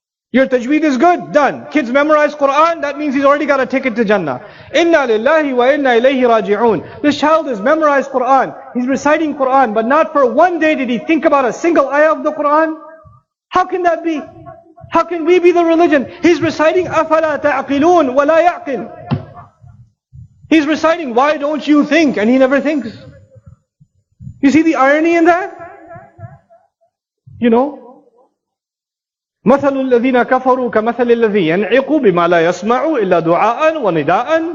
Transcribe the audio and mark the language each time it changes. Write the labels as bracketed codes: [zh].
[en] Your tajweed is good? Done. Kids memorize Quran, that means he's already got a ticket to Jannah. [ar] Inna lillahi wa inna ilayhi raji'un. [en] This child has memorized Quran, he's reciting Quran, but not for one day did he think about a single ayah of the Quran. How can that be? How can we be the religion? He's reciting [ar] أَفَلَا تَعْقِلُونَ وَلَا يَعْقِلُ. [en] He's reciting, why don't you think? And he never thinks. You see the irony in that? You know? [ar] مَثَلُ الَّذِينَ كَفَرُوا كَمَثَلِ الَّذِي يَنْعِقُ بِمَا لَا يَسْمَعُ إِلَّا دُعَاءً وَنِدَاءً.